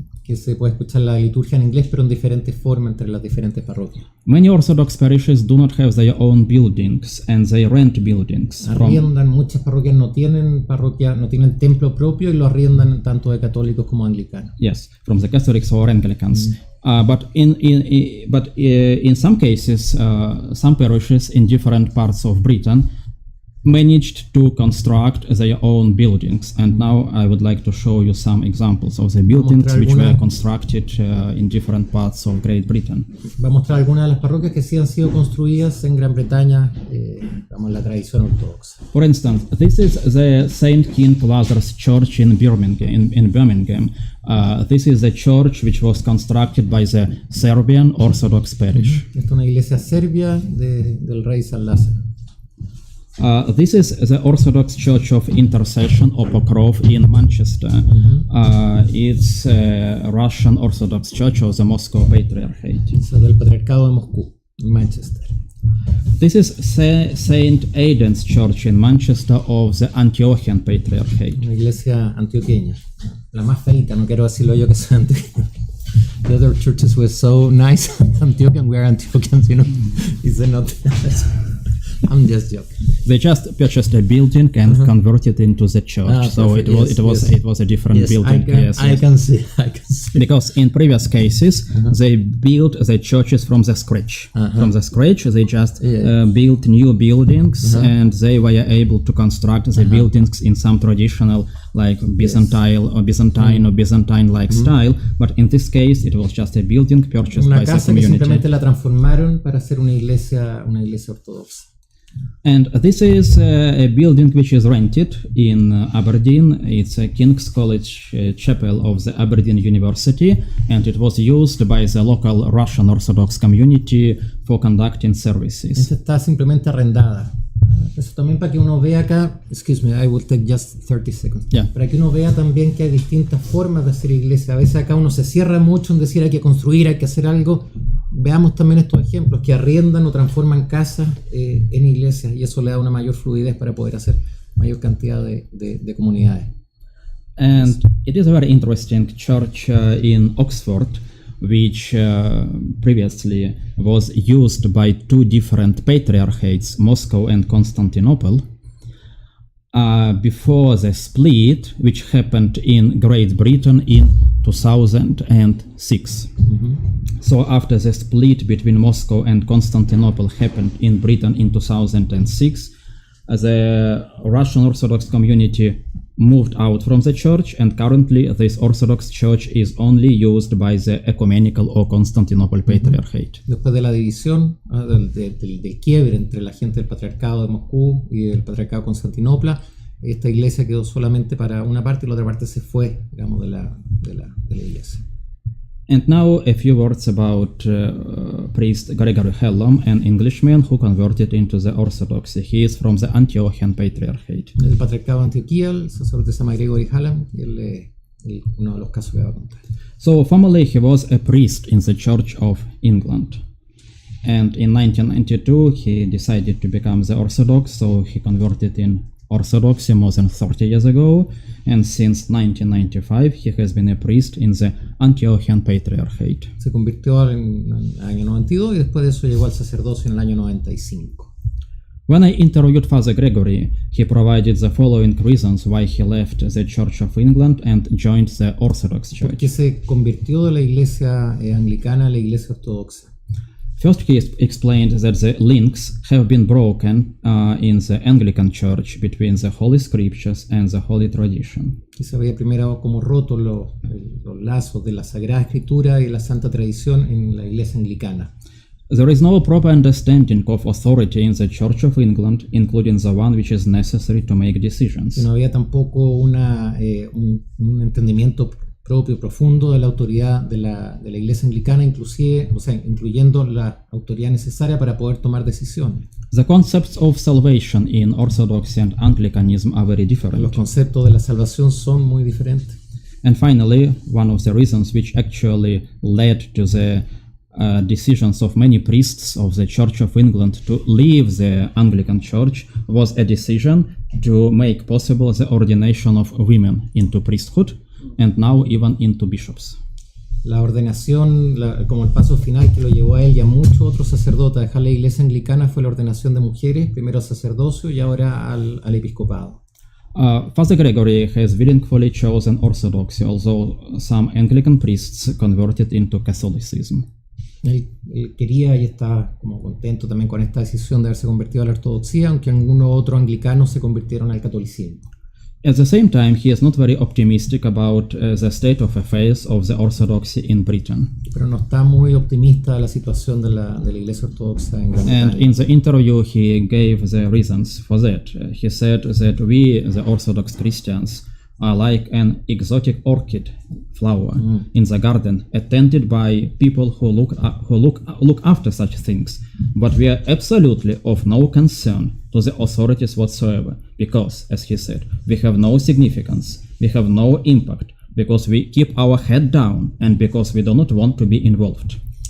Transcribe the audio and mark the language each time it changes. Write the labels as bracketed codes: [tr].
[es] Que se puede escuchar la liturgia en inglés, pero en diferentes formas entre las diferentes parroquias. [en] Many Orthodox parishes do not have their own buildings, and they rent buildings. [es] Arriendan, muchas parroquias no tienen templo propio y lo arriendan tanto de católicos como anglicanos. [en] Yes, from the Catholics or Anglicans. But in some cases, some parishes in different parts of Britain managed to construct their own buildings, and now I would like to show you some examples of the buildings which were constructed in different parts of Great Britain. [es] Va a mostrar algunas de las parroquias que sí han sido construidas en Gran Bretaña, la tradición ortodoxa. [en] For instance, this is the Saint King Lazarus Church in Birmingham. This is the church which was constructed by the Serbian Orthodox parish. [es] Esta es una iglesia serbia del rey San Lázaro. [en] This is the Orthodox Church of Intercession or Pokrov in Manchester. It's a Russian Orthodox Church of the Moscow Patriarchate. [es] Es del Patriarcado de Moscú, en Manchester. [en] This is Saint Aidan's Church in Manchester of the Antiochian Patriarchate. [es] Una iglesia antioqueña, la más feita, no quiero decirlo yo que soy antioqueño. [en] The other churches were so nice, Antiochian, we are Antiochians, you know. Is it not? I'm just joking. They just purchased a building and converted it into the church. So it was a different building. I can see. Because in previous cases they built the churches from the scratch. From the scratch they just built new buildings, and they were able to construct the buildings in some traditional like Byzantine or Byzantine-like style. But in this case it was just a building purchased by the community. [es] Simplemente la transformaron para hacer una iglesia ortodoxa. [en] And this is a building which is rented in Aberdeen. It's a King's College Chapel of the Aberdeen University, and it was used by the local Russian Orthodox community for conducting services. [es] Esta está simplemente arrendada. Eso también para que uno vea acá, [en] excuse me, I will take just 30 seconds. Yeah. [es] Para que uno vea también que hay distintas formas de hacer iglesia. A veces acá uno se cierra mucho en decir hay que construir, hay que hacer algo. Veamos también estos ejemplos que arriendan o transforman casas en iglesias, y eso le da una mayor fluidez para poder hacer mayor cantidad de comunidades. [en] And it is a very interesting church in Oxford, which previously was used by two different patriarchates, Moscow and Constantinople, before the split, which happened in Great Britain in 2006. So after the split between Moscow and Constantinople happened in Britain in 2006, the Russian Orthodox community moved out from the church, and currently this Orthodox church is only used by the Ecumenical or Constantinople Patriarchate. [es] Después de la división, del quiebre entre la gente del Patriarcado de Moscú y el Patriarcado de Constantinopla, esta iglesia quedó solamente para una parte y la otra parte se fue, digamos, de la iglesia. [en] And now a few words about priest Gregory Hellum, an Englishman who converted into the Orthodoxy. He is from the Antiochian Patriarchate. [es] El patriarcado de Antioquía, el sacerdote se llama Gregory Hellum, y él es uno de los casos que va a contar. [en] So formerly he was a priest in the Church of England. And in 1992 he decided to become the Orthodox, so he converted in Orthodoxy more than 30 years ago, and since 1995 he has been a priest in the Antiochian Patriarchate. [es] Se convirtió en el año 92 y después de eso llegó al sacerdocio en el año 95. [en] When I interviewed Father Gregory, he provided the following reasons why he left the Church of England and joined the Orthodox Church. [es] ¿Por qué se convirtió de la iglesia anglicana a la iglesia ortodoxa? [en] First, he explained that the links have been broken in the Anglican Church between the Holy Scriptures and the Holy Tradition. [es] Que se había primero como roto los lazos de la Sagrada Escritura y la Santa Tradición en la iglesia anglicana. [en] There is no proper understanding of authority in the Church of England, including the one which is necessary to make decisions. [es] Que no había tampoco un entendimiento propio, profundo de la autoridad de la iglesia anglicana, incluyendo la autoridad necesaria para poder tomar decisiones. [en] The concepts of salvation in Orthodoxy and Anglicanism are very different. [es] Los conceptos de la salvación son muy diferentes. [en] And finally, one of the reasons which actually led to the decisions of many priests of the Church of England to leave the Anglican Church was a decision to make possible the ordination of women into priesthood, and now even into bishops. [es] La ordenación, como el paso final que lo llevó a él y a muchos otros sacerdotes a dejar la iglesia anglicana, fue la ordenación de mujeres, primero al sacerdocio y ahora al episcopado. [en] Father Gregory has willingly chosen Orthodoxy, although some Anglican priests converted into Catholicism. [es] Él quería y está como contento también con esta decisión de haberse convertido a la ortodoxia, aunque algunos otros anglicanos se convirtieron al catolicismo. [en] At the same time, he is not very optimistic about the state of affairs of the Orthodoxy in Britain. [es] Pero no está muy optimista de la situación de la iglesia ortodoxa en Gran Bretaña. [en] And in the interview, he gave the reasons for that. He said that we, the Orthodox Christians, are like an exotic orchid flower in the garden, attended by people who look after such things. But we are absolutely of no concern to the authorities whatsoever, because, as he said, we have no significance, we have no impact, because we keep our head down and because we do not want to be involved.